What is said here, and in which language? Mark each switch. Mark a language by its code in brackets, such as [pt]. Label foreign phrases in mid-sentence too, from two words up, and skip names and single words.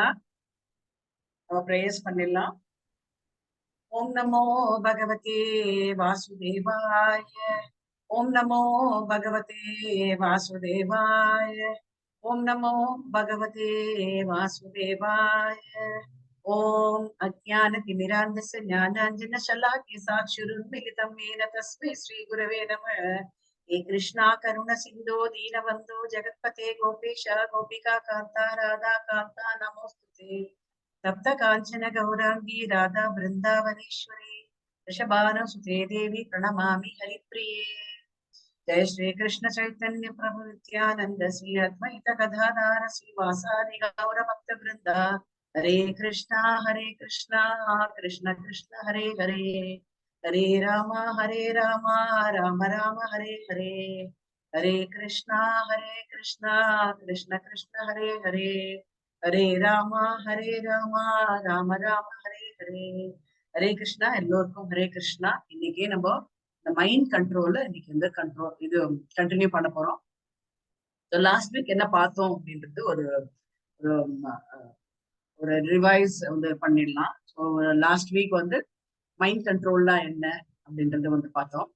[ta] நம்ம பிரேயர்ஸ் பண்ணிடலாம். [sa] ॐ नमो भगवते वासुदेवाय. ॐ नमो भगवते वासुदेवाय. ॐ नमो भगवते वासुदेवाय. ओम् अज्ञानतिमिरान्धस्य ज्ञानाञ्जनशलाकया साक्षुरुन्मिलितं येन तस्मै श्रीगुरवे नमः. हे कृष्णा करुण सिंधो दीनबंधो जगत्पते गोपेश गोपिका कांता राधा कांता नमोस्तुते. तप्त कांचन गौरांगी राधा वृंदावनेश्वरी वृषभानुसुते देवी प्रणमामि हरिप्रिये. जय श्री कृष्ण चैतन्य प्रभु नित्यानंद श्री अद्वैत गदाधर श्रीवासादि गौर भक्त वृंदा. हरे कृष्णा कृष्ण कृष्ण हरे हरे, हरे राम राम राम हरे हरे. हरे कृष्णा कृष्ण कृष्ण हरे हरे, हरे राम राम राम हरे हरे. हरे कृष्णा. [ta] எல்லோருக்கும் ஹரே கிருஷ்ணா. இன்னைக்கு நம்ம இந்த [en] mind control [ta] இன்னைக்கு இந்த கண்ட்ரோல் இது கண்டினியூ பண்ண போறோம். [en] last week [ta] என்ன பார்த்தோம் அப்படின்றது ஒரு ஒரு ரிவைஸ் வந்து பண்ணிடலாம். [en] so last week [ta] வந்து [en] mind control [ta] என்ன அப்படின்றத வந்து பார்த்தோம்.